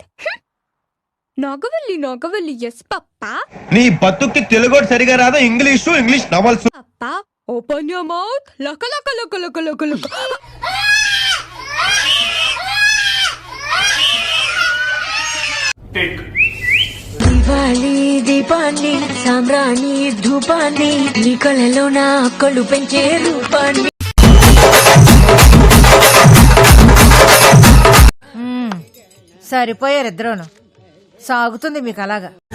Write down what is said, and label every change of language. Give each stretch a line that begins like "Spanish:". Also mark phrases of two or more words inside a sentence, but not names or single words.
Kannada: ನಾಗವಲ್ಲಿ ನಾಗವಲ್ಲಿ ಎಸ್ ಪಪ್ಪ.
Telugu: నీ బతుక్కి తెలుగు సరిగా రాదా?
English: English novels. pappa open your mouth. ಲಕ ಲಕ ಲಕ ಲಕ ಲಕ ಲಕ.
Telugu: దివాలి దీపాన్ని సామ్రాణి ధూపాన్ని నీ కళ్ళలో నా కళ్ళు పెంచే రూపాన్ని. సరిపోయారు ఇద్దరును, సాగుతుంది మీకు అలాగా.